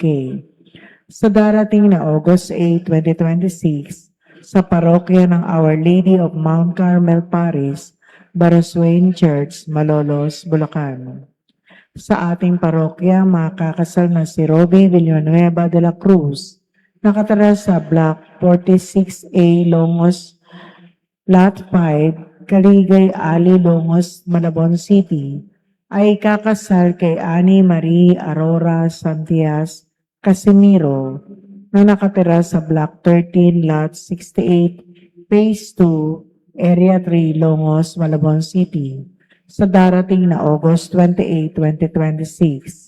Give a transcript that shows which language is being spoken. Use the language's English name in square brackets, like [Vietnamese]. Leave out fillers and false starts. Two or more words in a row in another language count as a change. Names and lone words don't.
[Filipino] Sa darating na August 8, 2026, sa parokya ng Our Lady of Mount Carmel Parish, Baroswain Church, Malolos, Bulacan. Sa ating parokya, makakasal na si Robby Villanueva de la Cruz, nakatira sa Block 46A, Longos, Lot 5, Kaligay Alley, Longos, Malabon City, ay kakasal kay Annie Marie Aurora Santias Casimiro, na nakatira sa Block 13, Lot 68, Phase 2, Area 3, Longos, Malabon City, sa darating na August 28, 2026.